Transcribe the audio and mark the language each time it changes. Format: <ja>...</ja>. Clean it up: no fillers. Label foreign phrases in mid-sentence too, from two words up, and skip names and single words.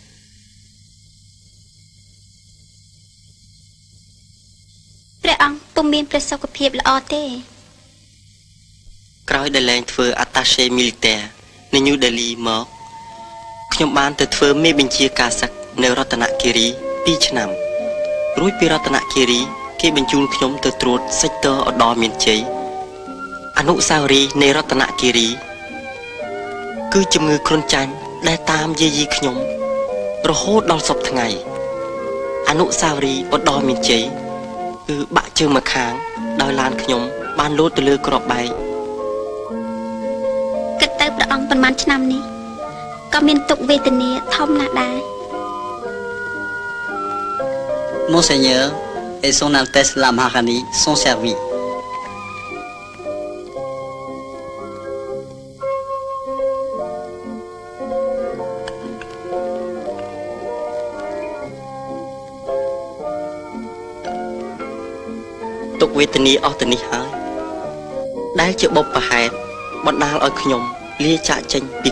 <km>ព្រះអង្គពុំមានព្រះសុខភាពល្អទេ ក្រោយដែលលែងធ្វើ</km> <fr>attaché militaire</fr> <km>នៅ New Delhi មកខ្ញុំបានទៅធ្វើមេបញ្ជាការសឹកនៅរតនគិ រី2ឆ្នាំរួចពីរតនគិរីគេបញ្ជូនខ្ញុំទៅត្រួតសេកតរឧត្តរមានជ័យអនុស្សាវរីយ៍នៃរតនគិរីគឺជំងឺគ្រុនចាញ់ដែលតាមយាយីខ្ញុំរហូតដល់សពថ្ងៃអនុស្សាវរីយ៍ឧត្តរមានជ័យគឺបាក់ជើងមកខាងដោយឡានខ្ញុំបានលោតទៅលើក្របបែក គិតទៅព្រះអង្គប៉ុន្មានឆ្នាំនេះក៏មានទុក្ខវេទនាធំណាស់ដែរ</km> <fr>Monseigneur et son Altesse la Maharani sont servis.</fr> <km>ទុក្ខវេទនាអស់ទៅនេះហើយដែលជាបុព្វហេតុបណ្ដាលឲ្យខ្ញុំលាចាកចេញពី</km>